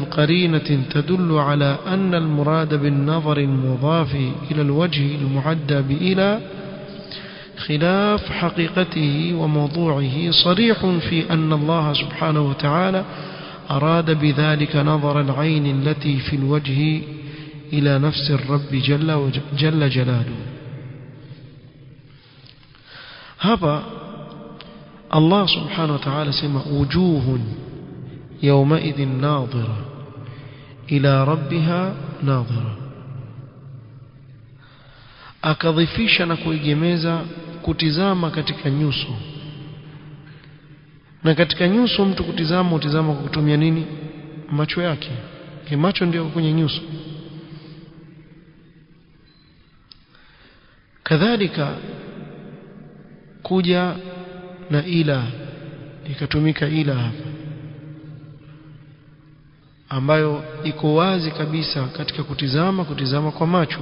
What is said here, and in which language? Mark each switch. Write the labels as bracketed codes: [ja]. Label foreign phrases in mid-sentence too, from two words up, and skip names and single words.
[ar] قرينة تدل على أن المراد بالنظر المضاف إلى الوجه المعدى بإلى خلاف حقيقته وموضوعه صريح في أن الله سبحانه وتعالى أراد بذلك نظر العين التي في الوجه إلى نفس الرب جل جلاله. هذا الله سبحانه وتعالى سمى وجوه يومئذ ناظرة إلى ربها ناظرة، [sw] akadhifisha na kuigemeza kutizama katika nyuso na katika nyuso mtu kutizama utizama kwa kutumia nini? Macho yake. Macho ndio kwenye nyuso. kadhalika kuja na ila, ikatumika ila hapa ambayo iko wazi kabisa katika kutizama kwa macho.